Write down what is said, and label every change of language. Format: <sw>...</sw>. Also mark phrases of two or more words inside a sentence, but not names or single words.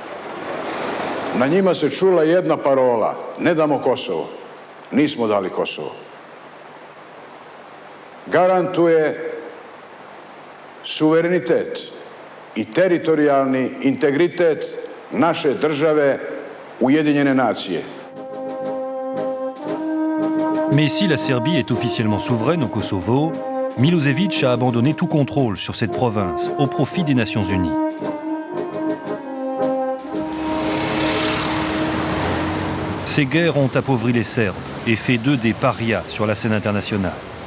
<sr>Na njima se čula jedna parola: ne damo Kosovo. Nismo dali Kosovo. Garantuje suverenitet i teritorijalni integritet naše države Ujedinjene nacije.</sr> <fr>Mais si la Serbie est officiellement souveraine au Kosovo, Milošević a abandonné tout contrôle sur cette province au profit des Nations Unies. Ces guerres ont appauvri les Serbes et fait d'eux des parias sur la scène internationale.</fr>